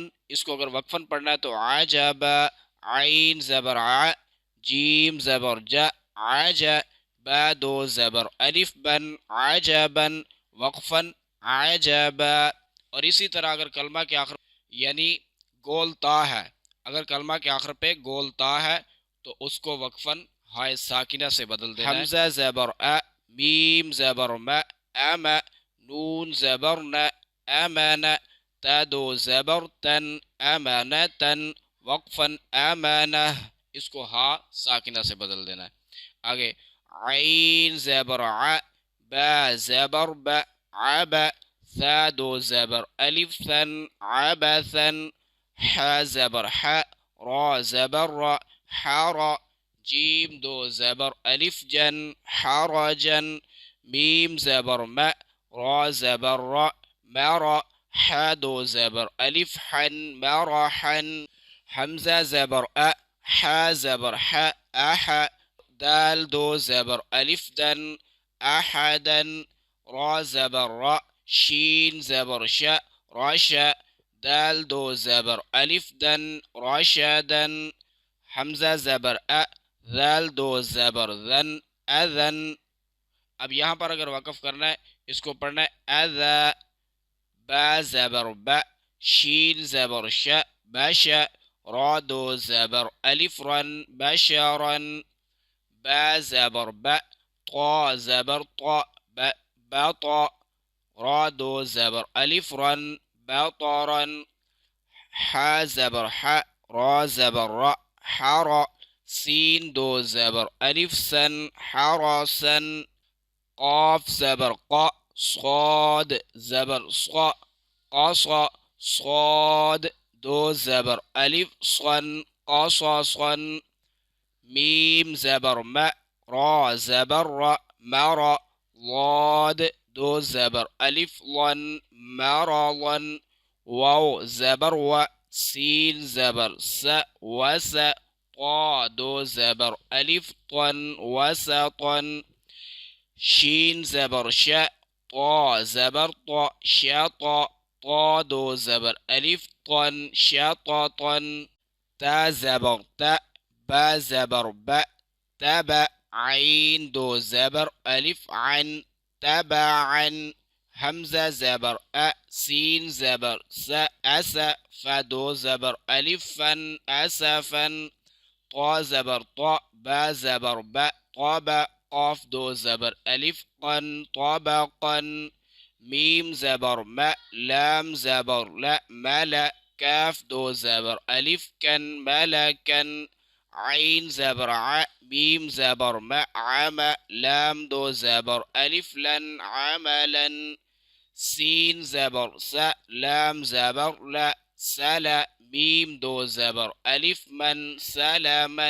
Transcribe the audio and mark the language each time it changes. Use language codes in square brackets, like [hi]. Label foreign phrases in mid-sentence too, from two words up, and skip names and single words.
[ur] اس کو اگر وقفاً پڑھنا ہے تو عجب، عین زبر ع، جیم زبر ج، عج، با دو زبر الف بن، عجبن، وقفاً عجب۔ اور اسی طرح اگر کلمہ کے آخر یعنی گول تا ہے، اگر کلمہ کے آخر پہ گول تا ہے تو اس کو وقفاً ہائے ساکنہ سے بدل دینا ہے: حمزہ زبر ا، میم زبر م، ام، نون زبر ن، امن، تا دو زبر تن، امانتن، وقفاً امانہ، اس کو ہا ساکنہ سے بدل دینا ہے۔ آگے عین زبر ع، با زبر ب، عب، ثا دو زبر الف ثن، عبثن، ح زبر ح، را زبر را، حر، جیم دو زبر الف جن، حرجن، میم زبر م، را زبر را، مر، ح دو زبر الف حن، مرحن، حمزہ زبر ا، ح زبر ح، اح، دال دو زبر الف دن، احدن، را زبر را، شین زبر ش، رشا دال دو زبر الف دن رشدن حمزہ زبر ذال دو زبر ذن اذن. اب یہاں پر اگر وقف کرنا ہے اس کو پڑھنا ہے اذا با زبر با شین زبر ش بش را دو زبر الف رن بشرن با زبر با طا زبر طا بطا را دو زبر الف رن بطرا ح زبر ح را زبر را حرا سين دو زبر ألف سن حرسا قاف زبر قا صاد زبر صا قصا صاد دو زبر ألف صن قصصا ميم زبر ما را زبر را مرا ضاد دو زبر ألف ظن مرضا واو زبر و سين زبر س وس طا دو زبر ألف طن وسطا شين زبر ش طا زبر طا شطا طا دو زبر ألف طن شططا تا زبر تا با زبر با تبع عين دو زبر ألف عن تبعا همزة زبر سين زبر س أس فدو زبر ألف فن أسفا طا زبر طا با زبر با طبع قاف دو زبر ألف قن طبقا ميم زبر ما لام زبر لا ملا كاف دو زبر ألف كن ملكا عين زبر ع ميم زبر ما عم لام دو زبر ألف لن عملا سين زبر س لام زبر لا سلا ميم دو زبر ألف من سلما